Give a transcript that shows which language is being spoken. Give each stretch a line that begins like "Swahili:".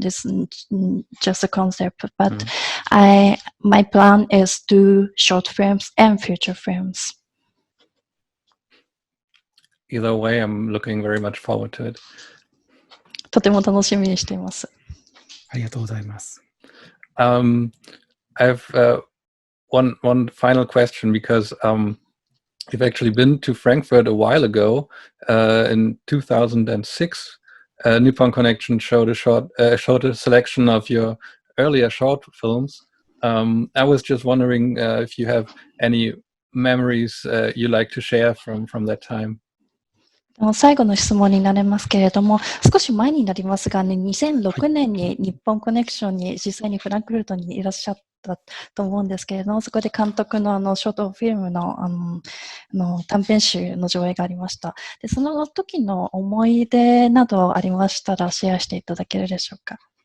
English: This just a concept, but my plan is to short films and feature films. Either way, I'm looking very much forward to it.
Japanese: とても楽しみにしています。ありがとうございます。
English: I have one final question because we've actually been to Frankfurt a while ago. In 2006, Nippon Connection showed a selection of your earlier short films. I was just wondering if you have any memories you like to share from that time.
Japanese: 最後の質問になりますけれども、少し前になりますがね、2006年に日本コネクションに実際にフランクフルトにいらっしゃったと思うんですけれども、そこで監督のショートフィルムの短編集の上映がありました。で、その時の思い出などありましたらシェアしていただけるでしょうか。